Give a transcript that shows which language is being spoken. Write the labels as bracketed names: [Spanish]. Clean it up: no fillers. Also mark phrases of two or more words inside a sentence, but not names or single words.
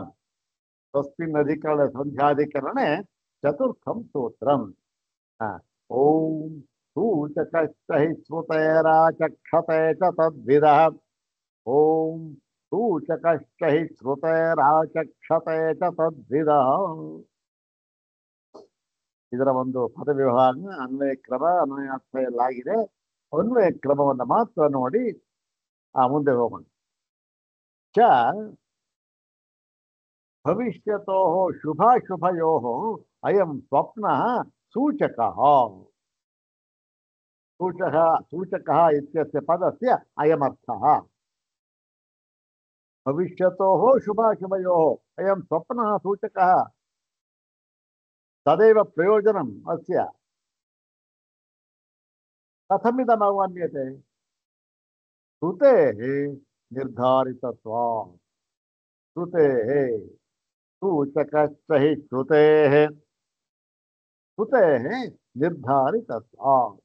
[Sanskrit] तस्मिन् अधिकरणे सन्ध्याधिकरणे चतुर्थं सूत्रम्। ॐ सूचकश्च हि श्रुतेराचक्षते च तद्विदः ॐ सूचकश्च हि श्रुतेराचक्षते च तद्विदः। [Kannada] ಇದರ ಒಂದು ಪದವಿಭಾಗ ಅನ್ವಯ ಕ್ರಮ ಅನ್ವಯಾರ್ಥಯಲ್ಲಾಗಿದೆ. ಅನ್ವಯ ಕ್ರಮವನ್ನು ಮಾತ್ರ ನೋಡಿ ಮುಂದೆ ಹೋಗೋಣ. [Sanskrit] ಚ ಭವಿಷ್ಯತೋ ಶುಭಾಶುಭಯೋ ಅಯಂ ಸ್ವಪ್ನ ಸೂಚಕ. ಸೂಚಕ ಇತ್ಯಸ್ಯ ಪದಸ್ಯ ಅಯಮರ್ಥಃ. ಭವಿಷ್ಯತೋ ಶುಭಾಶುಭಯೋ ಅಯಂ ಸ್ವಪ್ನ ಸೂಚಕ ತದೇವ ಪ್ರಯೋಜನಂ ಅಸ್ಯ. ಕಥಮಿದಮವನ್ಯತೆ? ಶ್ರುತೇಃ ನಿರ್ಧಾರಿತತ್ವಾತ್. ಶ್ರುತೇಃ ಸೂಚಕಶ್ಚ ಹಿ ಶ್ರುತೇಃ ಶ್ರುತೇಃ ನಿರ್ಧಾರಿತತ್ವಾತ್.